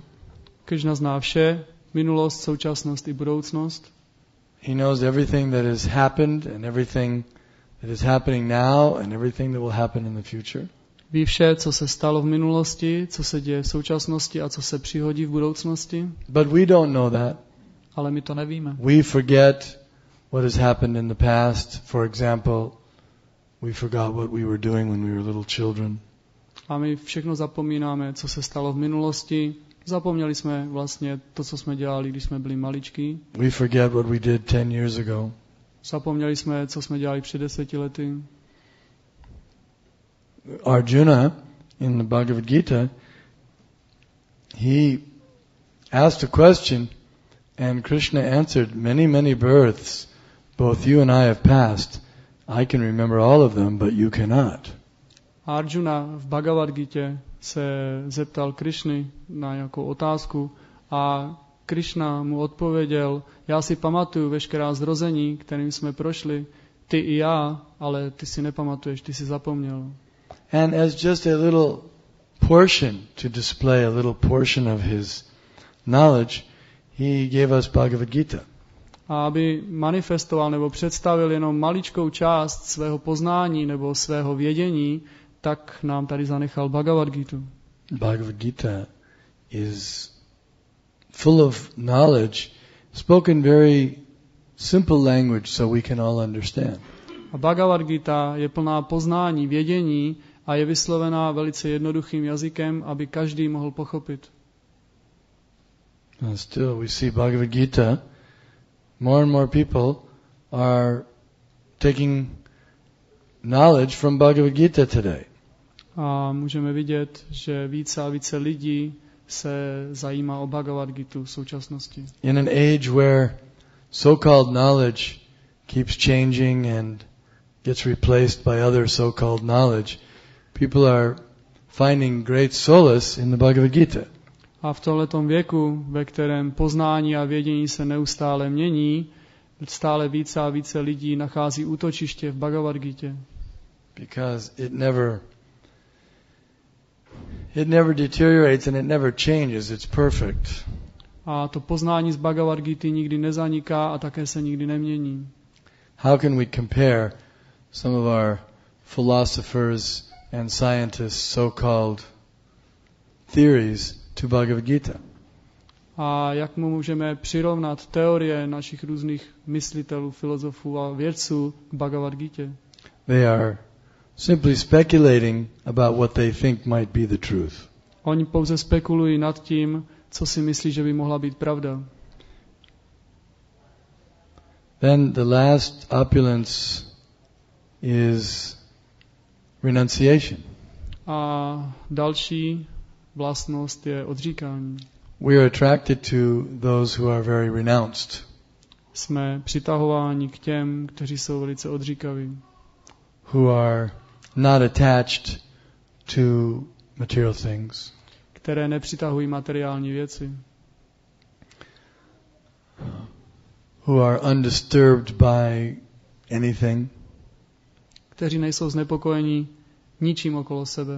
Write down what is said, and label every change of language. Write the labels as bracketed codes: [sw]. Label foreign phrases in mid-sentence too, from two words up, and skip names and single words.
[cs] Krishna zná vše, minulost, současnost i budoucnost. [en] He knows everything that has happened and everything that is happening now and everything that will happen in the future. [cs] Ví vše, co se stalo v minulosti, co se děje v současnosti a co se přihodí v budoucnosti. [en] But we don't know that. [cs] Ale my to nevíme. [en] We forget what has happened in the past. For example, we forgot what we were doing when we were little children. [cs] A my všechno zapomínáme, co se stalo v minulosti. Zapomněli jsme vlastně to, co jsme dělali, když jsme byli maličký. [en] We forget what we did 10 years ago. [cs] Zapomněli jsme, co jsme dělali před 10 lety. [en] Arjuna, in the Bhagavad Gita, he asked a question and Krishna answered, many births, both you and I have passed. I can remember all of them, but you cannot. [cs] Arjuna v Bhagavad Gitě se zeptal Krishny na nějakou otázku a Krishna mu odpověděl, já si pamatuju veškerá zrození, kterým jsme prošli, ty i já, ale ty si nepamatuješ, ty si zapomněl. [en] And as just a little portion, to display a little portion of his knowledge, he gave us Bhagavad Gita. [cs] A aby manifestoval nebo představil jenom maličkou část svého poznání nebo svého vědění, tak nám tady zanechal Bhagavad Gitu. [en] Bhagavad Gita is full of knowledge, spoken very simple language so we can all understand. [cs] A Bhagavad Gita je plná poznání, vědění a je vyslovená velice jednoduchým jazykem, aby každý mohl pochopit. [en] And still we see Bhagavad Gita, more and more people are taking knowledge from Bhagavad Gita today. [cs] A můžeme vidět, že více a více lidí se zajímá o Bhagavad Gitu v současnosti. [en] In an age where so-called knowledge keeps changing and gets replaced by other so-called knowledge, people are finding great solace in the Bhagavad Gita. [cs] A v tomhletom věku, ve kterém poznání a vědění se neustále mění, stále více a více lidí nachází útočiště v Bhagavad Gitě. [en] Because it never deteriorates and it never changes. It's perfect. [cs] A to poznání z Bhagavad Gity nikdy nezaniká a také se nikdy nemění. [en] How can we compare some of our philosophers and scientists' so-called theories to Bhagavad Gita? [cs] A jak mu můžeme přirovnat teorie našich různých myslitelů, filozofů a vědců k Bhagavad Gitě? [en] They are simply speculating about what they think might be the truth. [cs] Oni pouze spekulují nad tím, co si myslí, že by mohla být pravda. [en] Then the last opulence is renunciation. [cs] A další vlastnost je odříkání. [en] We are attracted to those who are very renounced. [cs] Jsme přitahováni k těm, kteří jsou velice odříkaví. [en] Who are not attached to material things. [cs] Které nepřitahují materiální věci. [en] Who are undisturbed by anything. [cs] Kteří nejsou znepokojeni ničím okolo sebe.